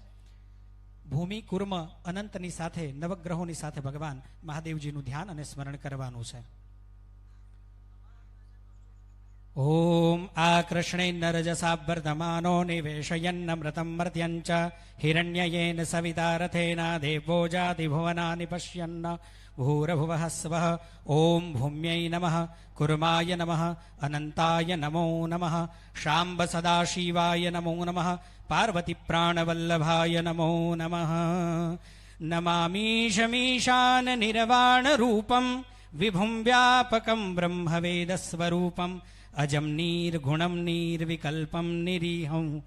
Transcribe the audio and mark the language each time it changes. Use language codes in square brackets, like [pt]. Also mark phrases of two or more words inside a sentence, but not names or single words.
[gu] ભૂમિ કુર્મ અનંતની સાથે નવગ્રહોની સાથે ભગવાન મહાદેવજીનું ધ્યાન અને સ્મરણ કરવાનું છે. [sa] ઓમ આકૃષ્ણેન્નરજસાભ્યર્ધમાનો નિવેશયન્નમૃતં મર્ત્યંચ હિરણ્યયેન સવિતા રથેન દેવો જાતિ ભુવનાનિ પશ્યન્ન भूरभुवः स्वः ॐ भूम्यै नमः कुर्माय नमः अनन्ताय नमो नमः शाम्ब सदाशिवाय नमो नमः पार्वतीप्राणवल्लभाय नमो नमः नमामीशमीशाननिर्वाणरूपं विभुं व्यापकं ब्रह्मवेदस्वरूपम् अजं निर्गुणं निर्विकल्पं निरीहं